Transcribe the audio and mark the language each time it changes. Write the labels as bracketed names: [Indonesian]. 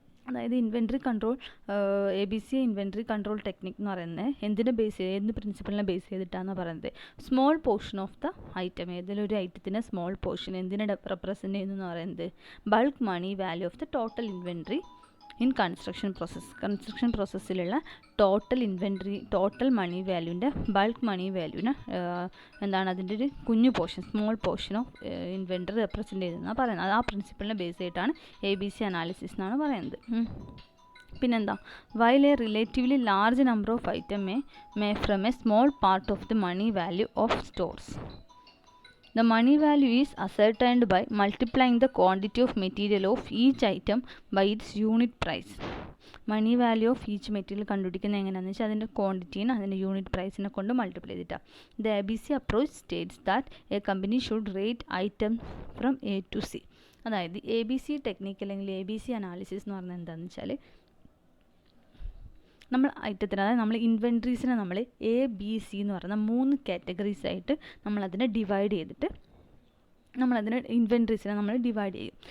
[Malayalam] അതായത് inventory control, ABC inventory control technique എന്ന് പറയുന്നത് എന്തിനെ ബേസ് ചെയ്ത്, എന്ത് പ്രിൻസിപ്പളിനെ ബേസ് ചെയ്തിട്ടാണെന്ന് പറയുന്നത്, small portion of the item, ഏതെങ്കിലും ഒരു ഐറ്റത്തിൻ്റെ സ്മോൾ പോർഷൻ എന്തിനെ റെപ്രസെൻറ്റ് ചെയ്യുന്നതെന്ന് പറയുന്നത് bulk money value of the total inventory in construction പ്രോസസ്സിലുള്ള total money വാല്യൂവിൻ്റെ, bulk മണി വാല്യൂവിന് എന്താണ് അതിൻ്റെ ഒരു കുഞ്ഞു portion, small portion of inventory represent ചെയ്തതെന്നാണ് പറയുന്നത്. ആ പ്രിൻസിപ്പളിനെ ബേസ് ചെയ്തിട്ടാണ് ABC അനാലിസിസ് എന്നാണ് പറയുന്നത്. പിന്നെന്താ, [English] While a relatively large number of item may from a small part of the money value of stores. The money value is ascertained by multiplying the quantity of material of each item by its unit price. [Malayalam] Money value of each material കണ്ടുപിടിക്കുന്നത് എങ്ങനെയാണെന്ന് വെച്ചാൽ അതിൻ്റെ ക്വാണ്ടിറ്റീനെ അതിൻ്റെ unit പ്രൈസിനെ കൊണ്ട് multiply ചെയ്തിട്ടാണ്. [English] The ABC approach states that a company should rate item from A to C. [Malayalam] അതായത് ABC technique അല്ലെങ്കിൽ ABC analysis എന്ന് പറഞ്ഞാൽ എന്താണെന്ന് വെച്ചാൽ, നമ്മൾ ഐറ്റത്തിന്, അതായത് നമ്മൾ ഇൻവെൻട്രീസിനെ നമ്മൾ ABC എന്ന് പറയുന്ന 3 കാറ്റഗറീസ് ആയിട്ട് നമ്മളതിനെ ഡിവൈഡ് ചെയ്തിട്ട് നമ്മളതിനെ ഇൻവെൻട്രീസിനെ നമ്മൾ ഡിവൈഡ് ചെയ്യും.